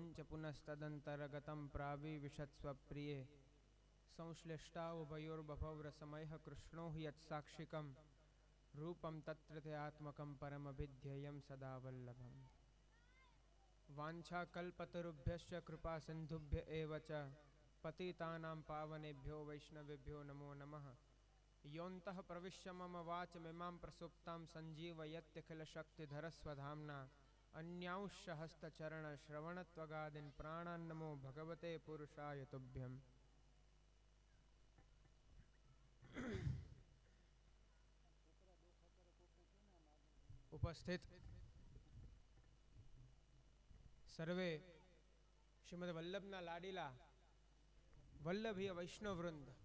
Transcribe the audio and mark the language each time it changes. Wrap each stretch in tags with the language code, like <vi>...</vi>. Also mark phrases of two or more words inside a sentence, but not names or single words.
<sa>પુનસ્તદંતરગતમ પ્રાવિવિશત્સ્વપ્રિયે સંશ્લિષ્ટા ઉભયોર્બભૌરસમયઃ કૃષ્ણો હિ યત્સાક્ષિકમ રૂપમ તત્ર તે આત્મકમ પરમભિધ્યેયમ સદા વલ્લભમ. વાંછાકલ્પતરુભ્યશ્ચ કૃપા સિંધુભ્ય એવ ચ પતિતાનાં પાવનેભ્યો વૈષ્ણવેભ્યો નમો નમઃ. યોऽन्तઃ પ્રવિશ્ય મમ વાચમિમાં પ્રસુપ્તાં સંજીવયત્યખિલશક્તિધરસ્વધામ્ના अन्यांश हस्तचरण श्रवणत्वगादीन् प्राणान् नमो भगवते पुरुषाय तुभ्यम्.</sa> <gu>ઉપસ્થિત સર્વે શ્રીમદ્ વલ્લભના લાડીલા વલ્લભીય વૈષ્ણવ વૃંદ</gu>